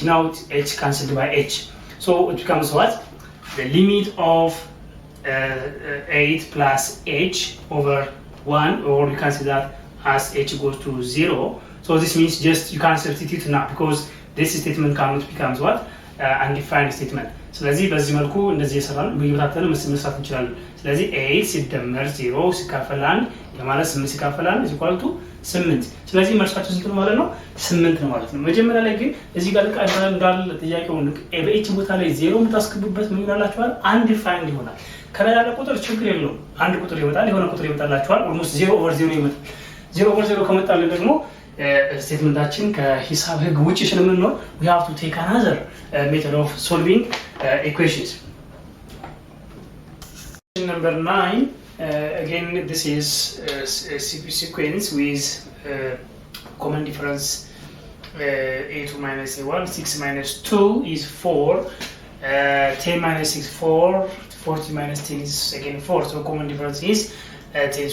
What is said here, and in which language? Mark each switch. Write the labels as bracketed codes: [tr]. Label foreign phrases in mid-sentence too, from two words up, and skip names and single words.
[en] Now h cancelled by h. So it becomes what? The limit of 8 plus h over 1, or you can see that as h goes to 0. So this means just you can't substitute now, because this statement cannot becomes what? Undefined statement. [am] ስለዚህ በዚህ መልኩ እንደዚህ የሰራን በየቦታተን መስራት እንችላለን። ስለዚህ 8 ሲደመር 0 ሲካፈል 1 ለማለት 8 ሲካፈል 1 [en] is equal to 8. [am] ስለዚህ መልሳችሁ ስንት ነው ማለት ነው? 8 ነው ማለት ነው። መጀመሪያ ላይ ግን እዚህ ጋር እንዳለ ጥያቄውን በኤች ቦታ ላይ 0 የምታስገቡበት ምን ይላችኋል? undefined ይሆናል። ከላይ ያለ ቁጥር ችግር የለውም። አንድ ቁጥር ይመጣል፣ የሆነ ቁጥር ይመጣላችኋል። [en] almost 0 over 0 [am] ይመጣል። [en] 0 over 0 [am] ከመጣልን ደግሞ ስቴትመንታችን ከሂሳብ ህግ ውጪ ስለምንኖር [en] we have to take another method of solving equations. Number 9, again this is a sequence with common difference a2 minus a1, 6 minus 2 is 4, 10 minus 6 4, 40 minus 10 is again 4, so common difference is 10.